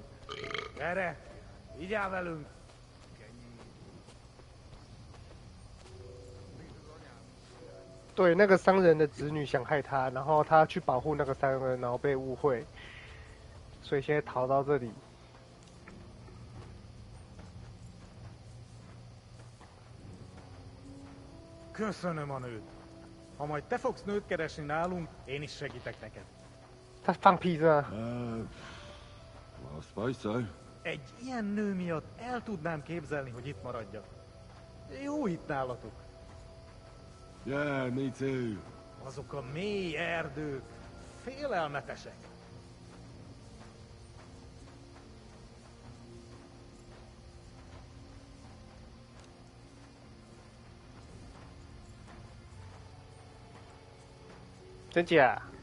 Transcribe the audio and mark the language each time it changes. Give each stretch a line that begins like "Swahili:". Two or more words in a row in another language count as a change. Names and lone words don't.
Hungarian: Gyere, vigyázz velünk!
Chinese: 对，那个商人的子女想害他，然后他去保护那个商人，然后被误会，所以现在逃到这里。
Hungarian: Köszönöm a nőt. Ha majd te fogsz nőt keresni nálunk, én is segítek neked.
Chinese: 他放屁是吗？
English: Well, I suppose so.
Hungarian: Egy ilyen nő miatt el tudnám képzelni, hogy itt maradjak. Jó itt nálatok.
English: Yeah, me too.
Hungarian: Azok a mély erdők félelmetesek.
Chinese: 真假？